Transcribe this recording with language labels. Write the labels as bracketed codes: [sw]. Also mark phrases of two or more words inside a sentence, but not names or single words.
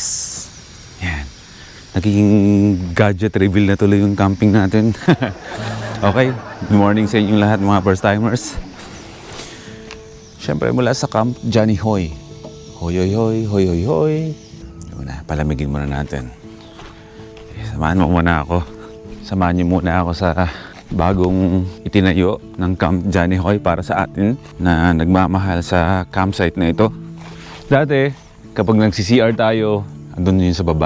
[tl] Yan. Nagiging [en] gadget reveal [tl] na tuloy yung camping natin. [en] Okay, good morning [tl] sa inyong lahat mga [en] first timers. [tl] Siyempre mula sa Camp Johnny Hoy. Hoy hoy hoy, hoy hoy hoy. Muna, palamigin muna natin. Samahan mo muna ako. Samahan niyo muna ako sa bagong itinayo ng Camp Johnny Hoy para sa atin na nagmamahal sa campsite na ito. Dati, kapag nagsi-CR tayo, andun yun sa baba.